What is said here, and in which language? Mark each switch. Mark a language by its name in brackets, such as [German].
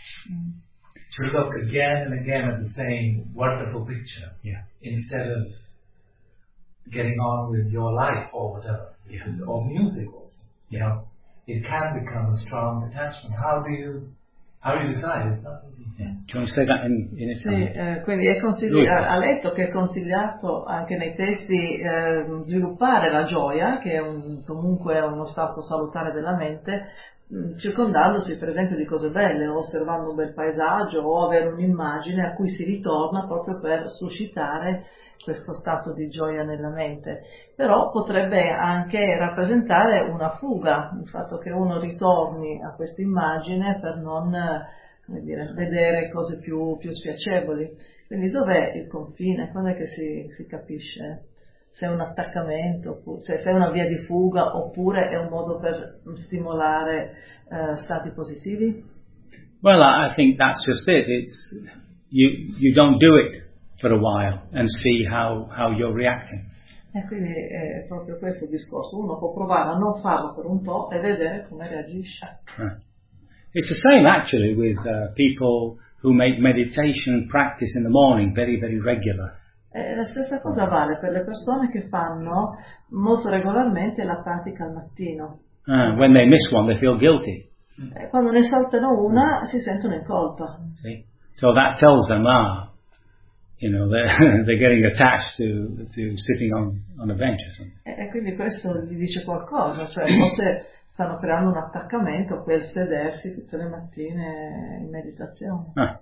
[English] To look again and again at the same wonderful picture, yeah, instead of getting on with your life or whatever, yeah, or music also, yeah, you know, it can become a strong attachment. How do you decide? It's not easy. Yeah. Do you want to say that in Italian? [Italian] Sì, quindi è ha letto che è consigliato anche nei testi sviluppare la gioia, che è comunque è uno stato salutare della mente, circondandosi per esempio di cose belle, osservando un bel paesaggio o avere un'immagine a cui si ritorna proprio per suscitare questo stato di gioia nella mente. Però potrebbe anche rappresentare una fuga, il fatto che uno ritorni a questa immagine per non, come dire, vedere cose più spiacevoli. Quindi dov'è il confine? Quando è che si capisce se è un attaccamento, cioè se è una via di fuga, oppure è un modo per stimolare stati positivi? [English] Well, I think that's just it. It's you don't do it for a while and see how you're reacting. [Italian] E quindi è proprio questo il discorso. Uno può provare a non farlo per un po' e vedere come reagisce. [English] It's the same actually with people who make meditation practice in the morning very, very regular. [Italian] E la stessa cosa vale per le persone che fanno molto regolarmente la pratica al mattino. [English] When they miss one, they feel guilty. [Italian] E quando ne saltano una, si sentono in colpa. [English] See? So that tells them, you know, they're getting attached to sitting on a bench or something. [Italian] E quindi questo gli dice qualcosa, cioè forse stanno creando un attaccamento per sedersi tutte le mattine in meditazione.